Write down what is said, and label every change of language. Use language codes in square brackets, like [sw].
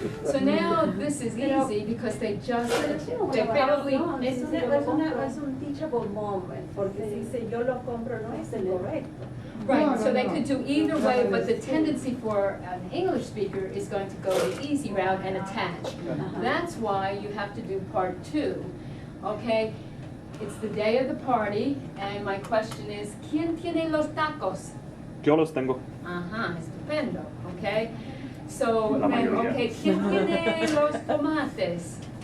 [en] So now this is easy because they just, they probably, [es] Es un teachable moment, porque si dice yo lo compro no es el correcto. [en] right, so they could do either way, but the tendency for an English speaker is going to go the easy route and attach. That's why you have to do part 2, okay? It's the day of the party, and my question is, ¿quién tiene los tacos? [es] Yo los tengo. [en] Estupendo, okay? So, [es] La mayoría. okay, ¿quién tiene los tomates?